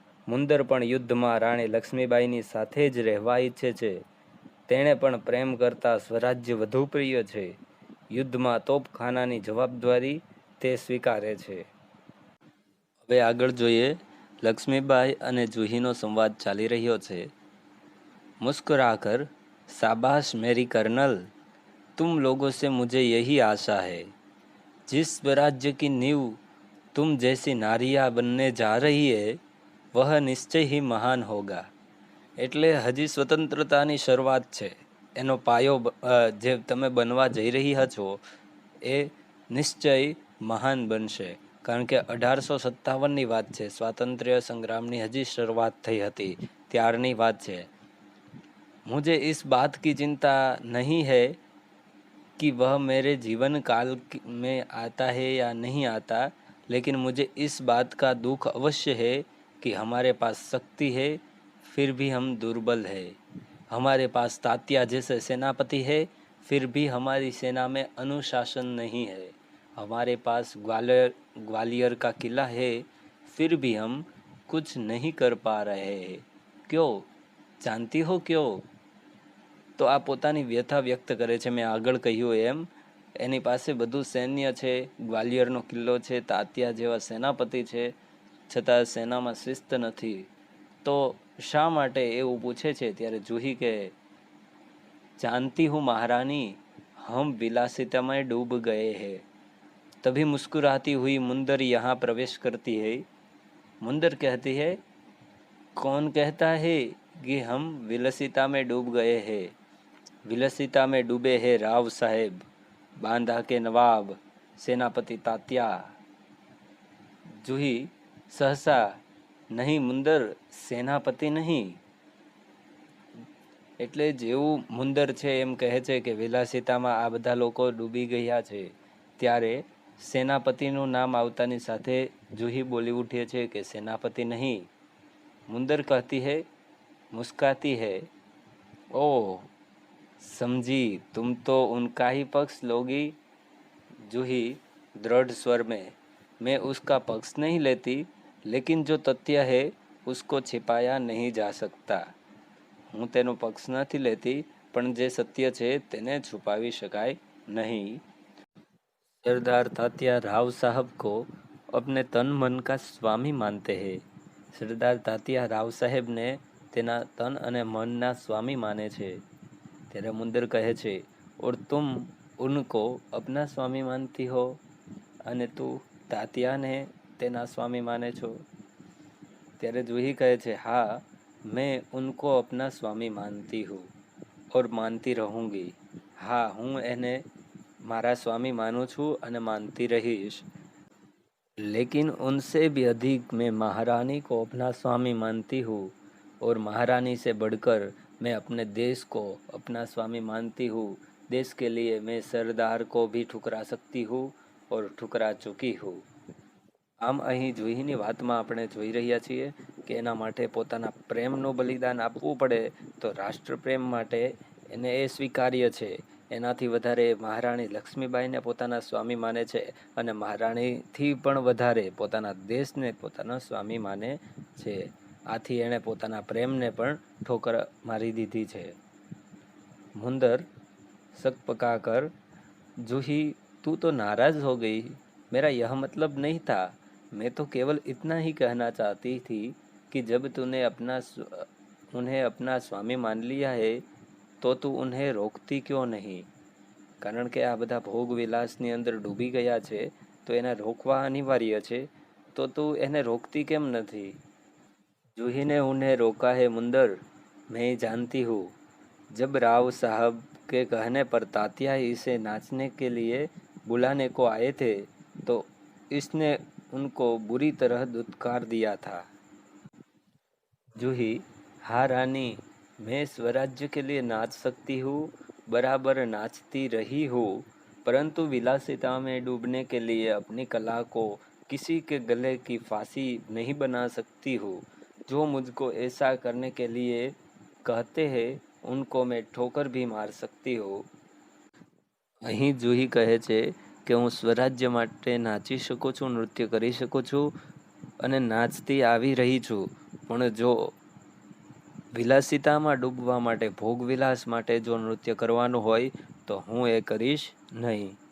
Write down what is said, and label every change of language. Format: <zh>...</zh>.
<gu>મુંદર પણ યુદ્ધમાં રાણી લક્ષ્મીબાઈની સાથે જ રહેવા ઈચ્છે છે. તેણે પણ પ્રેમ કરતાં સ્વરાજ્ય વધુ પ્રિય છે. યુદ્ધમાં તોપખાનાની જવાબદારી તે સ્વીકારે છે. હવે આગળ જોઈએ. લક્ષ્મીબાઈ અને જુહીનો સંવાદ ચાલી રહ્યો છે.</gu> <hi>મુસ્कुराकर शाबाश मेरी कर्नल, तुम लोगों से मुझे यही आशा है. जिस स्वराज्य की नींव तुम जैसी नारियां बनने जा रही है वह निश्चय ही महान होगा.</hi> <gu>એટલે હજી સ્વતંત્રતાની શરૂઆત છે. એનો પાયો જે તમે બનવા જઈ રહ્યા છો એ નિશ્ચય મહાન બનશે. કારણ કે 1857ની વાત છે. સ્વાતંત્ર્ય સંગ્રામની હજી શરૂઆત થઈ હતી ત્યારની વાત છે.</gu> <hi>मुझे इस बात की चिंता नहीं है कि वह मेरे जीवन काल में आता है या नहीं आता, लेकिन मुझे इस बात का दुख अवश्य है कि हमारे पास शक्ति है फिर भी हम दुर्बल है. हमारे पास तात्या जैसे सेनापति है फिर भी हमारी सेना में अनुशासन नहीं है. हमारे पास ग्वालियर का किला है फिर भी हम कुछ नहीं कर पा रहे हैं. क्यों? जानती हो क्यों?</hi> <gu>તો આ પોતાની વ્યથા વ્યક્ત કરે છે. મેં આગળ કહ્યું એમ એની પાસે બધું સૈન્ય છે, ગ્વાલિયરનો કિલ્લો છે, તાત્યા જેવા સેનાપતિ છે, છતાં સેનામાં શિસ્ત નથી. તો શા માટે એવું પૂછે છે ત્યારે જુહી કે</gu> <hi>जानती हूँ महारानी, हम विलासिता में डूब गए हैं. तभी मुस्कुराती हुई मुंदर यहाँ प्रवेश करती है. मुंदर कहती है, कौन कहता है कि हम विलासिता में डूब गए हैं? विलासिता में डूबे हैं राव साहेब, बांदा के नवाब, सेनापति तात्या. जूही सहसा,</hi> <gu>નહીં મુંદર, સેનાપતિ નહીં. એટલે જેવું મુંદર છે એમ કહે છે કે વિલાસિતામાં આ બધા લોકો ડૂબી ગયા છે, ત્યારે સેનાપતિનું નામ આવતાની સાથે જુહી બોલી ઉઠે છે કે સેનાપતિ નહીં.</gu> <hi>मुंदर कहती है, मुस्काती है, ओह समझी, तुम तो उनका ही पक्ष लोगी. जूही दृढ़ स्वर में, मैं उसका पक्ष नहीं लेती, लेकिन जो तथ्य है उसको छिपाया नहीं जा सकता.</hi> <gu>હું તેનો પક્ષ નથી લેતી, પણ જે સત્ય છે તેને છુપાવી શકાય નહીં.</gu> <hi>सरदार तात्या राव साहब को अपने तन मन का स्वामी मानते हैं.</hi> <gu>સરદાર તાત્યા રાવ સાહેબને તેના તન અને મનના સ્વામી માને છે. ત્યારે મુંદર કહે છે,</gu> <hi>और तुम उनको अपना स्वामी मानती हो,</hi> <gu>અને તું તાત્યાને તેના સ્વામી માને છો. ત્યારે જુહી કહે છે, હા,</gu> <hi>मैं उनको अपना स्वामी मानती हूँ और मानती रहूँगी.</hi> <gu>હા, હું એને મારા સ્વામી માનું છું અને માનતી રહીશ.</gu> <hi>लेकिन उनसे भी अधिक मैं महारानी को अपना स्वामी मानती हूँ और महारानी से बढ़कर मैं अपने देश को अपना स्वामी मानती हूँ. देश के लिए मैं सरदार को भी ठुकरा सकती हूँ और ठुकरा चुकी हूँ.</hi> <gu>આમ અહીં જુહીની વાતમાં આપણે જોઈ રહ્યા છીએ કે એના માટે પોતાના પ્રેમનું બલિદાન આપવું પડે તો રાષ્ટ્રપ્રેમ માટે એને એ સ્વીકાર્ય છે. એનાથી વધારે મહારાણી લક્ષ્મીબાઈને પોતાના સ્વામી માને છે અને મહારાણીથી પણ વધારે પોતાના દેશને પોતાનો સ્વામી માને છે. આથી એણે પોતાના પ્રેમને પણ ઠોકર મારી દીધી છે.</gu> <hi>मुंदर सक पकाकर, जूही तू तो नाराज हो गई. मेरा यह मतलब नहीं था. मैं तो केवल इतना ही कहना चाहती थी कि जब तूने उन्हें अपना स्वामी मान लिया है तो तू उन्हें रोकती क्यों नहीं.</hi> <gu>કારણ કે આ બધા ભોગ વિલાસની અંદર ડૂબી ગયા છે તો એને રોકવા અનિવાર્ય છે, તો તું એને રોકતી કેમ નથી.</gu> <hi>जूही ने उन्हें रोका है मुंदर, मैं जानती हूँ. जब राव साहब के कहने पर तात्या इसे नाचने के लिए बुलाने को आए थे तो इसने उनको बुरी तरह दुत्कार दिया था. जूही, हाँ रानी, मैं स्वराज्य के लिए नाच सकती हूँ, बराबर नाचती रही हूँ, परंतु विलासिता में डूबने के लिए अपनी कला को किसी के गले की फांसी नहीं बना सकती हूँ. जो मुझको ऐसा करने के लिए कहते हैं उनको मैं ठोकर भी मार सकती हूँ.</hi> <gu>અહીં જૂહી કહે છે કે હું સ્વરાજ્ય માટે નાચી શકું છું, નૃત્ય કરી શકું છું અને નાચતી આવી રહી છું, પણ જો વિલાસિતામાં ડૂબવા માટે, ભોગવિલાસ માટે જો નૃત્ય કરવાનું હોય તો હું એ કરીશ નહીં.</gu>